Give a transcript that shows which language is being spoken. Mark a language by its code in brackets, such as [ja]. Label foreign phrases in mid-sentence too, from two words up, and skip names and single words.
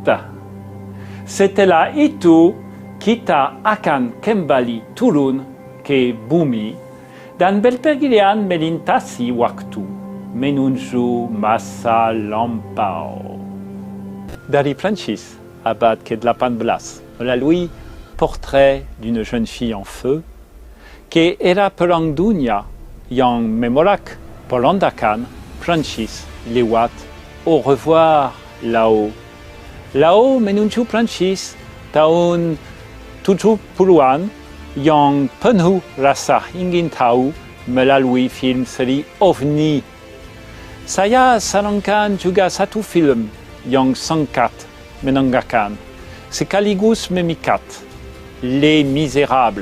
[id] Setelah itu, kita akan kembali turun ke bumi dan berpergian melintasi waktu menuju masa lampau. Dari Prancis, abad ke-18, melalui Portrait d'une jeune fille en feu, ke era Perang Dunia yang memorak pelandakan Prancis lewat Au revoir là-haut. Là-haut menuju Prancis tahun 70-an yang penuh rasa ingin tahu melalui film seri OVNI. Saya sarankan juga satu film yang sangat menegangkan, sekaligus memikat, Les Misérables.